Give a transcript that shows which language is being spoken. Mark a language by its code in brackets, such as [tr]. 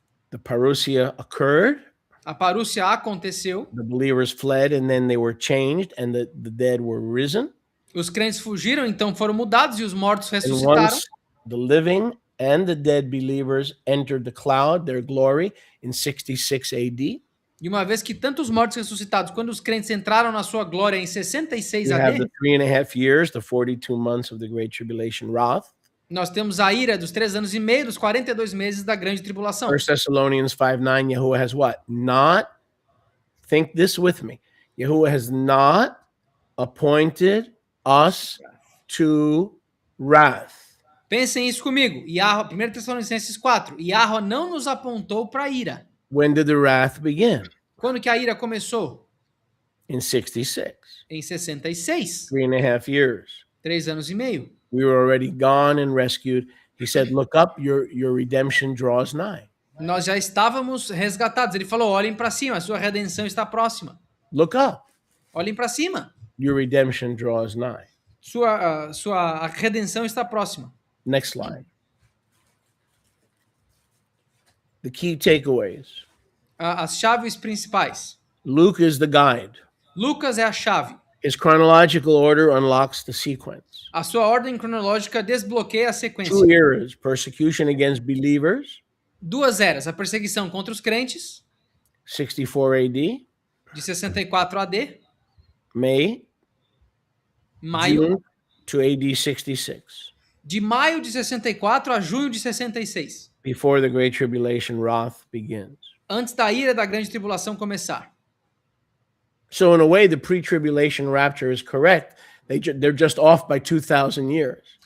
[en] The parousia occurred. [pt] A parúcia aconteceu. [en] The believers fled, and then they were changed, and the dead were risen. [pt] Os crentes fugiram, então foram mudados e os mortos [en] And [pt] ressuscitaram. [en] once the living and the dead believers entered the cloud, their glory, in 66 AD, [pt] E uma vez que tanto os mortos ressuscitados quanto os crentes entraram na sua glória em 66 [en] we have [pt] AD, [en] the 3.5 years, the 42 months of the Great Tribulation, Wrath. [pt] nós temos a ira dos 3 anos e meio, dos 42 meses da grande tribulação. [en] 1 Thessalonians 5:9, Yahuwah has what? Not, think this with me, Yahuwah has not appointed us to wrath. [pt] Pensem isso comigo. 1 Tessalonicenses 4. Yahweh não nos apontou para a ira. [en] When did the wrath begin? [pt] Quando que a ira começou? [en] In 66, [pt] Em 66. [en] 3.5 years. [pt] 3 anos e meio. [en] We were already gone and rescued. He said, look up, your redemption draws nigh. [pt] Nós já estávamos resgatados. Ele falou, olhem para cima, a sua redenção está próxima. [en] Look up, [pt] Olhem para cima. [en] your redemption draws nigh. [pt] Sua redenção está próxima. [en] Next slide. The key takeaways. [pt] As chaves principais. [en] Luke is the guide. [pt] Lucas é a chave. [en] His chronological order unlocks the sequence. [pt] A sua ordem cronológica desbloqueia a sequência. [en] 2 eras, persecution against believers, [pt] 2 eras. A perseguição contra os crentes, [en] 64 AD, [pt] de 64 AD, [en] May, [pt] maio, [en] June to AD 66, [pt] de maio de 64 a junho de 66, [en] before the Great Tribulation wrath begins. [pt] antes da ira da grande tribulação começar. [en] So in a way, the pre-tribulation rapture is correct. They're just off by 2,000 years.